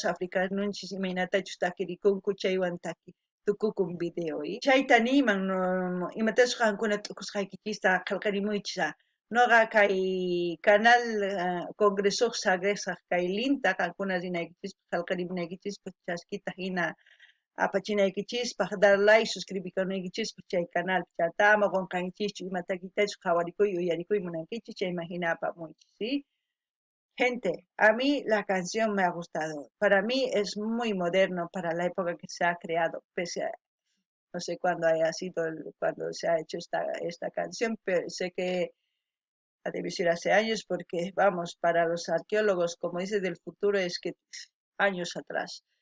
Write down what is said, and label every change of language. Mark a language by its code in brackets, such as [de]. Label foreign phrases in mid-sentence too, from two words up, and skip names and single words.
[qu] africanonchis imaynatachus takirikunku chaywan tukukun video, chayta niyman imatachus qankuna t'ukusqaykichista qillqarimuychis noqa kay canal Congresoq Sagresaq kay linta qankuna rinaykichis qillqarimunaykichis chaskita hina apachinaykichispaq [es] dar like [qu] suscribikanaykichispaq chay canalpi chayta ama qunqankichischu imatakitachus qhawarikuy uyarikuy munankichis chayman hina apamuychis, [es] ¿sí? Gente, a mí la canción me ha gustado. Para mí es muy moderno para la época que se ha creado, pese a no sé cuándo haya sido cuando se ha hecho esta canción, pero sé que debe ser hace años porque, vamos, para los arqueólogos, como dice del futuro, es que años atrás.